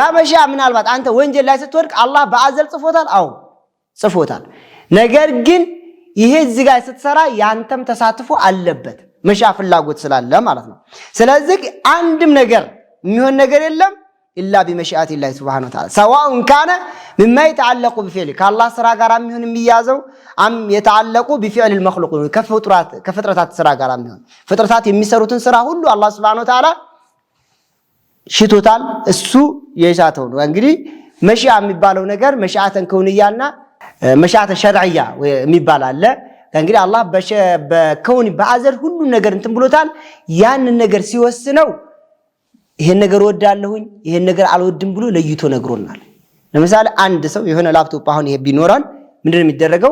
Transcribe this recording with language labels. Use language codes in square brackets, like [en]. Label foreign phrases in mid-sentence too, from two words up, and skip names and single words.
[am] መሺአ ምናልባት አንተ ወንጀል ላይ ስትወድቅ አላህ በአዘል ጽፎታል። አዎ ጽፎታል። ነገር ግን ይሄ እዚህ ጋር ስትሰራ ያንተም ተሳትፎ አለበት መሺአ ፍላጎት ስላለ ማለት ነው። ስለዚህ አንድም ነገር የሚሆን ነገር የለም [ar] إلا بمشيئة الله سبحانه وتعالى سواء كان مما يتعلق بفعل [am] ከአላህ ስራ ጋር የሚሆን የሚያዘው [ar] أم يتعلق بفعل المخلوق [am] ከፍጥረታት ስራ ጋር የሚሆን ፍጥረታት የሚሰሩትን ስራ ሁሉ አላህ [ar] سبحانه وتعالى [am] ሽቶታል። እሱ የሻተው ነው። እንግዲህ መሺአ የሚባለው ነገር [ar] مشيئة كونية ومشيئة شرعية [am] የሚባል አለ። እንግዲህ አላህ በከውን በአዘል ሁሉ ነገር እንትን ብሎታል። ያንን ነገር ሲወስነው ይሄን ነገር ወዳለሁኝ ይሄን ነገር አልወድም ብሎ ለይቶ ነግሮናል። ለምሳሌ አንድ ሰው የሆነ ላፕቶፕ አሁን ይሄ ቢኖራን ምንድነው የሚደረገው?